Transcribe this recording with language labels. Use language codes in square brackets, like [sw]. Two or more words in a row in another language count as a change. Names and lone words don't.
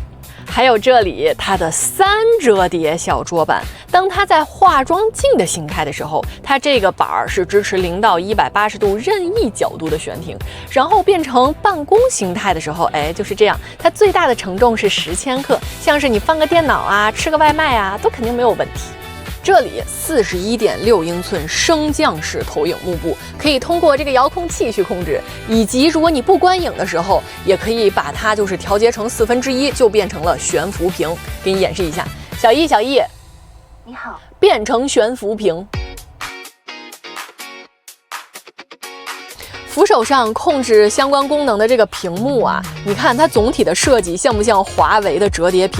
[zh] 還有這裡它的3折疊小桌板，當它在化妝鏡的形態的時候，它這個板是支持0到180度任意角度的懸停，然後變成辦公形態的時候，就是這樣，它最大的承重是10千克，像是你放個電腦吃個外賣都肯定沒有問題。這裡41.6英寸升降式投影幕布，可以通過這個遙控器去控制，以及如果你不觀影的時候，也可以把它就是調節成1/4，就變成了懸浮屏。給你演示一下，小易，你好，變成懸浮屏。扶手上控制相關功能的這個屏幕你看它總體的設計像不像華為的折疊屏？